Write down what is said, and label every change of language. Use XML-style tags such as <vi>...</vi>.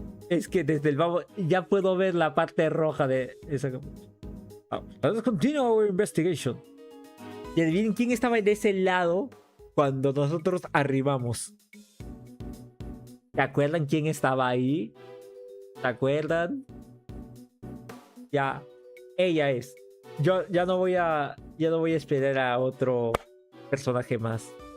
<es>Es que desde el babo ya puedo ver la parte roja de esa.</es> <en>Let us continue our investigation.</en> <es>Y adivinen quién estaba de ese lado cuando nosotros arribamos. ¿Se acuerdan quién estaba ahí? ¿Se acuerdan? Ya, ella es. Yo ya no voy a esperar a otro personaje más.</es>